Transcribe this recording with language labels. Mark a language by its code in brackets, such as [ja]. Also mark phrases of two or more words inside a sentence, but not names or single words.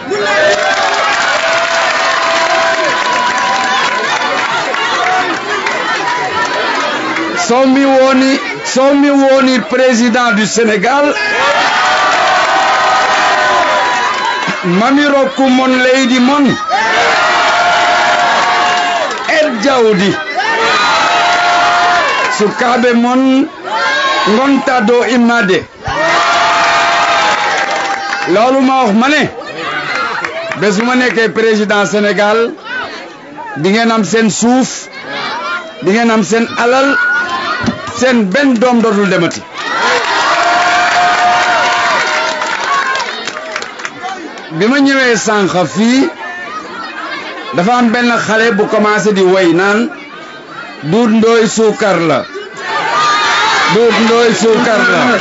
[ff] So mi woni [fr] président du Sénégal [ff] mami rokku mon leydi mon jawdi sukaɓe mon gonta do immade [wo] loolu ma wax ma ne bés bu ma nekkee président Sénégal di ngeen am seen suuf di ngeen am seen alal seen benn doom dootul demati bi ma ñëwee sànq fii dafa am benn xale bu commencé di woy naan Doudou Ndoye suukar la Doudou Ndoye suukar la